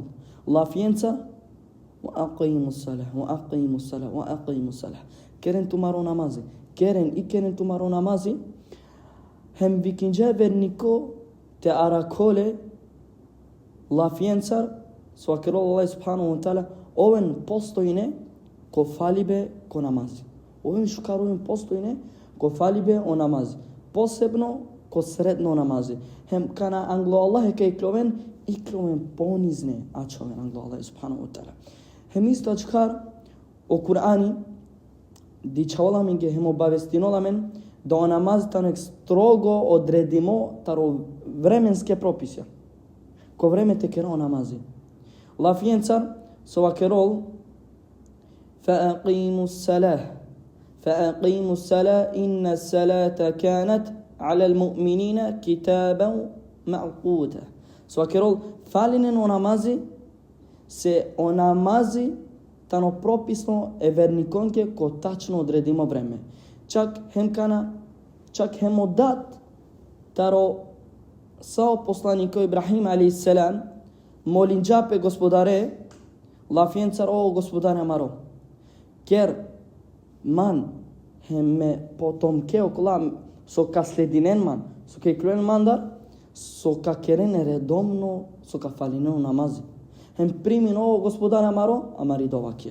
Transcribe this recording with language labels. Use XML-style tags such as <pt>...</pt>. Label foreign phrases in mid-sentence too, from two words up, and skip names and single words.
<ar>Лафиенца وأقيموا الصلاة.</ar> <rom>Керен тумаро намази. Керен тумаро намази. Hem викинџа вернико te arakole лафиенца свакеро</rom> <ar>الله سبحانه وتعالى</ar> <rom>овен постојне ко фалибе ко намази. Овен шукаровен постојне ко фалибе о намази. Посебно ко средно намази. Хем кана англо Аллах ке икловен понизне ачовен англо</rom> <ar>الله سبحانه وتعالى.</ar> <rom>Хем исто ачкар о Кур'ани дичавала минге хем обавестиноламен да о намази танек строго одредимо таро временске прописи. Ко време те керо намази. Лафиенца сова керол</rom> <ar>فأقيموا الصلاة إن الصلاة كانت على المؤمنين كتابا موقوتا.</ar> <rom>Сова керол фалинен о намази се о намази тано прописно е верниконке ко тачно одредимо време. Чак хем одат таро сао посланико Ибрахим алейхиссалам молинџапе господаре лафиенцар о господаре маро кер ман хеме потомке околам со каслединен ман со кеклуен мандар со какерен редомно со кафалинен намази хем примин о господаре маро амари довакија.</rom>